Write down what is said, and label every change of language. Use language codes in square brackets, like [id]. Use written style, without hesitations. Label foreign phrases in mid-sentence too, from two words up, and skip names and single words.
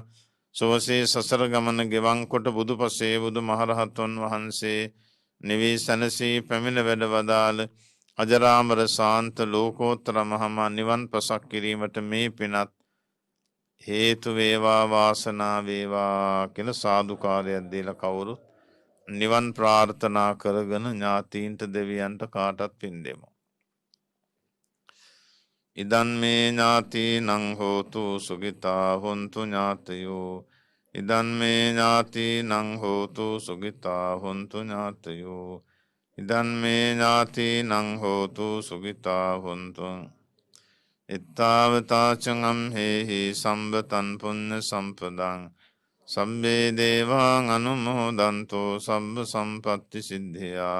[si] සුවසේ සසර ගමන ගෙවන් කොට බුදුපසේ බුදු මහරහතුන් වහන්සේ නිවී සැනසී පැමිණ වැඩ වදාළ අජරාමර ශාන්ත ලෝකෝත්තර මහා නිවන් පසක් කිරීමට මේ පිනත් හේතු වේවා වාසනා වේවා කියලා සාදුකාරයක් දීලා කවුරුත් නිවන් ප්‍රාර්ථනා කරගෙන ඥාතීන්ට දෙවියන්ට කාටත් පින් දෙමු. [pi] ඉදන් මේ ඥාතීනං හෝතු සුඛිතා හොන්තු ඥාතයෝ. ඉදන් මේ ඥාතීනං හෝතු සුඛිතා හොන්තු ඥාතයෝ. ඉදන් මේ ඥාතීනං හෝතු සුඛිතා හොන්තු. ඉත්තාවතාචං අම්හෙහි සම්බතං පුඤ්ඤ සම්පදං සම්බේ දේවාං අනුමෝදන්තෝ සබ්බ සම්පත්ති සිද්ධියා.